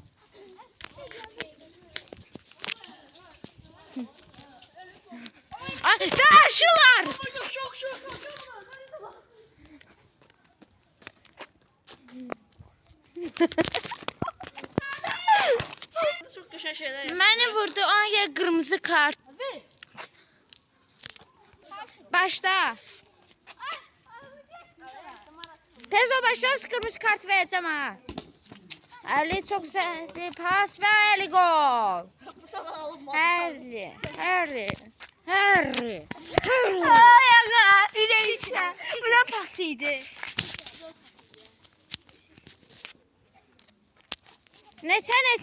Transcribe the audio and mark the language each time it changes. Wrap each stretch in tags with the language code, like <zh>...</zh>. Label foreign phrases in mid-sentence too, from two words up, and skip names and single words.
<tr>Ay, karşılar.</tr> <az>Çok qəşəng şeylər yapır. Məni vurdu, ona görə qırmızı kart. Başla.</az> <tr>Tez ol başla, kırmızı kart vereceğim ha. Ali çok güzel bir pas ve Ali gol.</tr> <az>Bu sabah alınmadı. Harry. Ay aga, üreyişler. Bu da pasıydı. Neçə?</az>